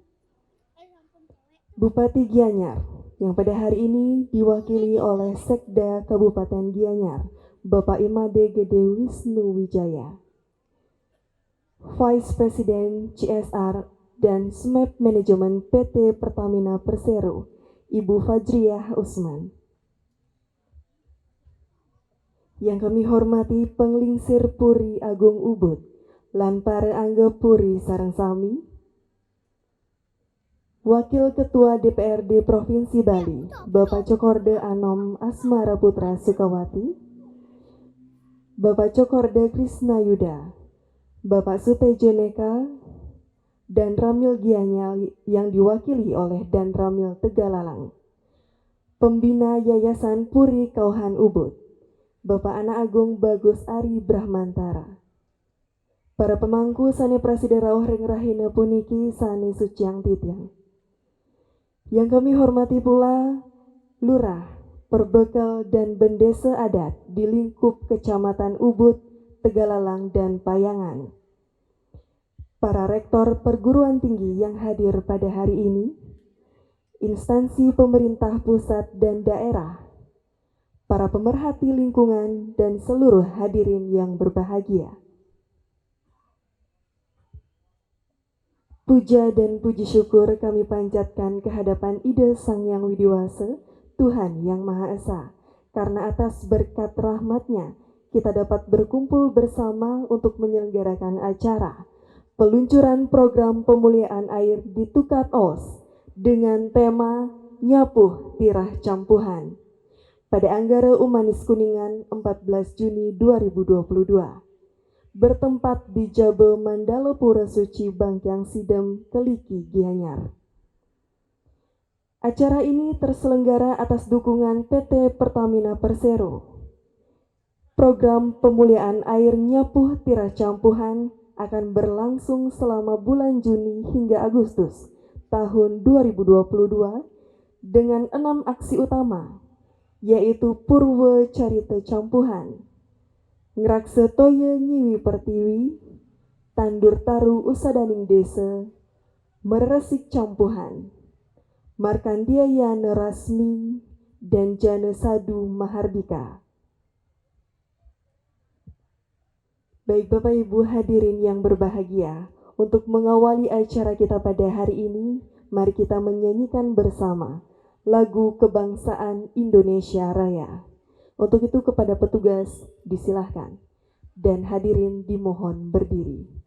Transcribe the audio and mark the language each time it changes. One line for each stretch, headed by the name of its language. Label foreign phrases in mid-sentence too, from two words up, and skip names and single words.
Indonesian: Bupati Gianyar yang pada hari ini diwakili oleh Sekda Kabupaten Gianyar Bapak Imade Gede Wisnu Wijaya, Vice President CSR dan SMEP Manajemen PT Pertamina Persero Ibu Fajriah Usman. Yang kami hormati Penglingsir Puri Agung Ubud
Balinese: lan para angga Puri sareng sami,
Indonesian: Wakil Ketua DPRD Provinsi Bali Bapak Cokorda Anom Asmara Putra Sukawati, Bapak Cokorda Krisna Yuda, Bapak Sutejo Neka, dan Ramil Gianyar yang diwakili oleh Dan Ramil Tegalalang, Pembina Yayasan Puri Kauhan Ubud Bapak Anak Agung Bagus Ari Brahmantara, para pemangku
Balinese: sane prasida rawuh ring rahina puniki sane suciang titiang.
Indonesian: Yang kami hormati pula Lurah, Perbekal dan Bendesa Adat di lingkup Kecamatan Ubud, Tegalalang dan Payangan. Para rektor perguruan tinggi yang hadir pada hari ini, instansi pemerintah pusat dan daerah, para pemerhati lingkungan dan seluruh hadirin yang berbahagia. Puja dan puji syukur kami panjatkan kehadapan Ida Sang Yang Widiwasa, Tuhan Yang Maha Esa, karena atas berkat rahmat-Nya kita dapat berkumpul bersama untuk menyelenggarakan acara peluncuran program pemuliaan air di Tukat Os dengan tema Nyapuh Tirah Campuhan pada Anggara Umanis Kuningan 14 Juni 2022. Bertempat di Jabe Mandala Pura Suci Bangkyang Sidem, Keliki, Gianyar. Acara ini terselenggara atas dukungan PT Pertamina Persero. Program pemuliaan air Nyapuh Tirah Campuhan akan berlangsung selama bulan Juni hingga Agustus tahun 2022 dengan 6 aksi utama, yaitu Purwa Carita Campuhan, Ngrakse Toye Nyiwi Pertiwi, Tandur Taru Usadaning Desa, Meresik Campuhan, Markandiayana Rasmi, dan Jana Sadu Mahardika. Baik Bapak Ibu hadirin yang berbahagia, untuk mengawali acara kita pada hari ini, mari kita menyanyikan bersama lagu Kebangsaan Indonesia Raya. Untuk itu kepada petugas disilahkan dan hadirin dimohon berdiri.